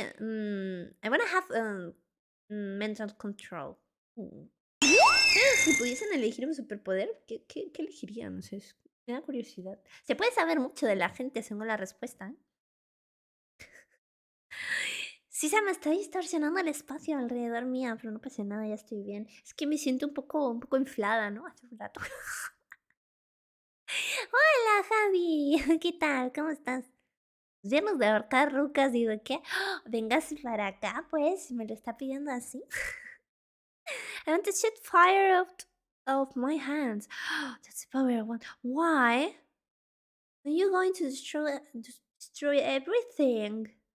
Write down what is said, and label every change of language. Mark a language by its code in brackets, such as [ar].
[en] I wanna have mental control. [es] Si pudiesen elegir un superpoder, ¿qué elegirían? No sé, me da curiosidad. Se puede saber mucho de la gente según la respuesta, ¿eh? Sí, se me está distorsionando el espacio alrededor mía, pero no pasa nada, ya estoy bien. Es que me siento un poco inflada, ¿no? Hace un rato. Hola, Javi. ¿Qué tal? ¿Cómo estás? Llenos de ahorcar rucas, digo, ¿qué? Vengas para acá, pues, me lo está pidiendo así. [en] I want to shoot fire out of my hands. That's the power I want. Why? Are you going to destroy everything?